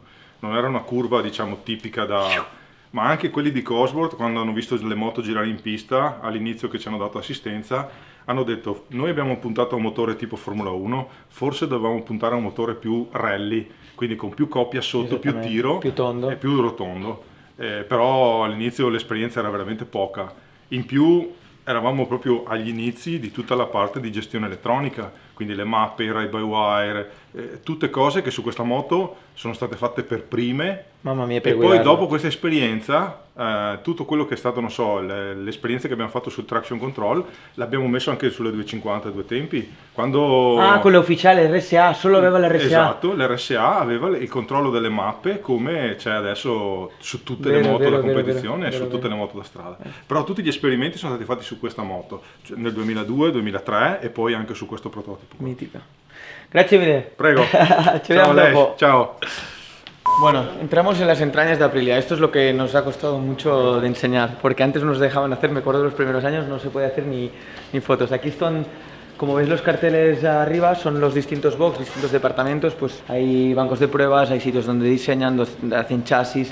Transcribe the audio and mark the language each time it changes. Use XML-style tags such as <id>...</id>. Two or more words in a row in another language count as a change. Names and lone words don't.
<it>Non era una curva, diciamo, tipica ma anche quelli di Cosworth, quando hanno visto le moto girare in pista all'inizio, che ci hanno dato assistenza, hanno detto: noi abbiamo puntato a un motore tipo Formula 1, forse dovevamo puntare a un motore più rally, quindi con più coppia sotto, più tiro, più tondo e più rotondo. però all'inizio l'esperienza era veramente poca. In più eravamo proprio agli inizi di tutta la parte di gestione elettronica, quindi le mappe, i ride-by-wire, tutte cose che su questa moto sono state fatte per prime. Mamma mia, E per poi guidarla. dopo questa esperienza, tutto quello che è stato, non so, l'esperienza che abbiamo fatto sul</it> <en>traction control,</en> <it>l'abbiamo messo anche sulle 250 due tempi. Quando... Ah, quello ufficiale, RSA, solo aveva l'RSA. Esatto, l'RSA aveva il controllo delle mappe come c'è adesso su tutte le Vero, moto vero, da vero, competizione e vero, su tutte vero. le moto da strada. Però tutti gli esperimenti sono stati fatti su questa moto, cioè nel 2002, 2003 e poi anche su questo prototipo. Mítica. Grazie mille. Prego. Ci vediamo Aleix, dopo. ciao.</it> <es>Bueno, entramos en las entrañas de Aprilia. Esto es lo que nos ha costado mucho de enseñar, porque antes nos dejaban hacer, me acuerdo de los primeros años, no se podía hacer ni fotos. Aquí están, como veis los carteles arriba, son los distintos box, distintos departamentos, pues hay bancos de pruebas, hay sitios donde diseñan, donde hacen chasis.</es>